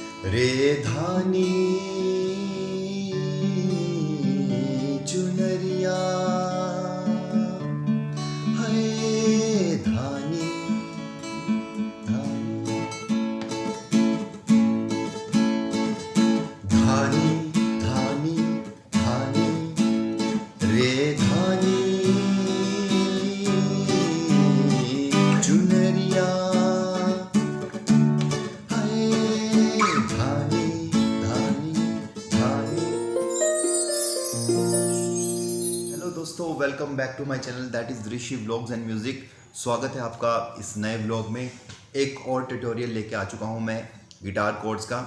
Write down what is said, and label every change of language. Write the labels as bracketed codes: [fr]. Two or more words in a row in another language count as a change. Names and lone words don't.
[hi] रे धानी चुनरिया है धानी धानी धानी धानी धानी रे धानी चुनरिया [en] दोस्तों, welcome back to my channel that is Rishi Vlogs and Music. [hi] स्वागत है आपका इस नए व्लॉग में। एक और ट्यूटोरियल लेके आ चुका हूं मैं [en] guitar chords [hi] का।